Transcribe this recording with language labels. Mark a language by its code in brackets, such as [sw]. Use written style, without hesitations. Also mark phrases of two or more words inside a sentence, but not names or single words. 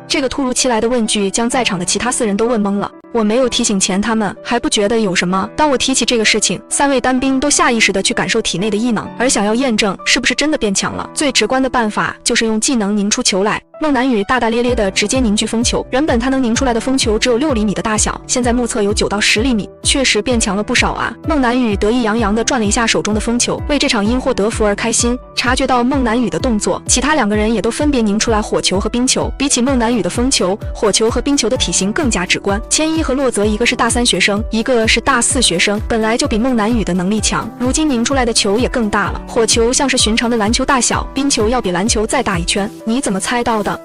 [zh] 這個突如其來的問句將在場的其他4人都問懵了。我沒有提醒前他們還不覺得有什麼，當我提起這個事情，3位單兵都下意識地去感受體內的異能，而想要驗證是不是真的變強了，最直觀的辦法就是用技能凝出球來。孟南雨大大咧咧地直接凝聚風球，原本他能凝出來的風球只有6厘米的大小，現在目測有9到10厘米，確實變強了不少啊。孟南雨得意洋洋地轉了一下手中的風球，為這場因禍得福而開心。察覺到孟南雨的動作，其他2個人也都分別凝出來火球和冰球。比起孟南雨的風球，火球和冰球的體型更加直觀。千一和洛澤一個是大3學生，一個是大4學生，本來就比孟南雨的能力強，如今凝出來的球也更大了。火球像是尋常的籃球大小，冰球要比籃球再大一圈。你怎麼猜到的？